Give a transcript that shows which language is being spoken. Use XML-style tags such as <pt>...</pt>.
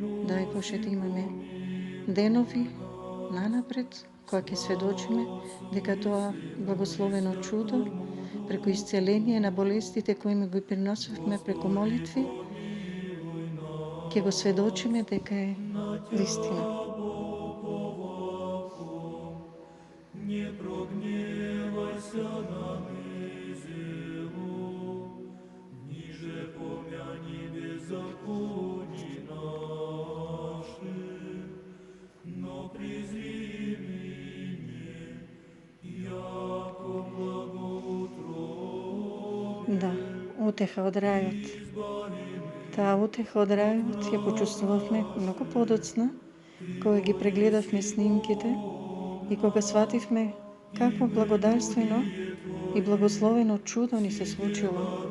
<mk>Дај Боже да имаме денови нанапред, која ќе сведочиме дека тоа благословено чудо, преку исцеление на болестите кои ми го приносивме преку молитви, ќе го сведочиме дека е вистина.</mk> <cu>Не прогневайся на низело, ниже помяни беззаконие наши, но презри меня, яко благоутробен.</cu> <mk>Да, утеха од рајот. Таа утеха од рајот ја почувствувавме многу подоцна, кога ги прегледавме снимките и кога свативме какво благодарствено и благословено чудо ни се случило.</mk>